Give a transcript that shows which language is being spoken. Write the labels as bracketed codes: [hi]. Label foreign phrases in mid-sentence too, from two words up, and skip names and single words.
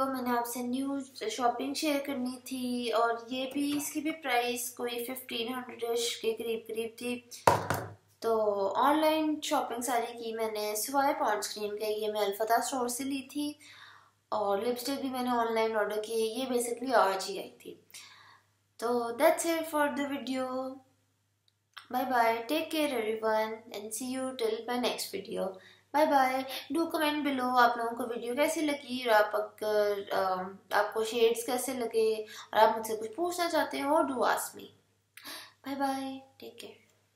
[hi] मैंने आपसे [en] new shopping [hi] शेयर करनी थी, और ये भी, इसकी भी प्राइस कोई 1500 के करीब थी। तो [en] online shopping [hi] सारी की मैंने सिवाय पॉन्ड्स क्रीम के, ये मैं अल्फता स्टोर से ली थी। और लिपस्टिक भी मैंने ऑनलाइन ऑर्डर की, ये बेसिकली आज ही आई थी। [en] तो that's it for the video. Bye bye. Take care everyone and see you till my next video. Bye bye. Do comment below [hi] आप लोगों को वीडियो कैसी लगी, और आप अगर आपको शेड्स कैसे लगे, और आप मुझसे कुछ पूछना चाहते हो, और [en] do ask me. Bye bye. Take care.